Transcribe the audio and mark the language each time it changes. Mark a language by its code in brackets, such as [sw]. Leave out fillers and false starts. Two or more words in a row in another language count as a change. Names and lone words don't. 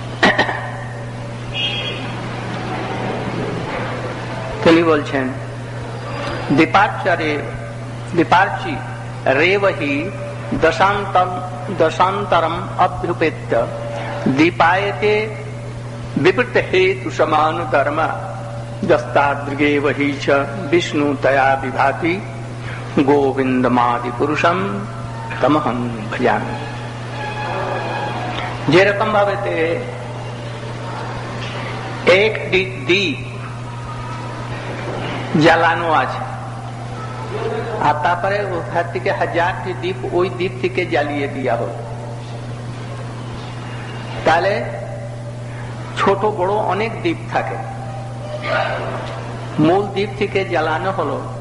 [bn] তিনি বলছেন, [sa] দীপার্চি রেবহি দশান্তরম অভ্যুপেত্য দীপায়তে विपरीत हेतु समान धर्म दस्तादृगे वही च विष्णु तया विभाति गोविंदमादि पुरुषम तमहम भजामि। [bn] যে রকম ভাবে এক দীপ জ্বালানো আছে, আর তারপরে ওখান থেকে 1000টি দীপ ওই দ্বীপ থেকে জ্বালিয়ে দেওয়া হল, তাহলে ছোট বড় অনেক দ্বীপ থাকে, মূল দ্বীপ থেকে জ্বালানো হলো।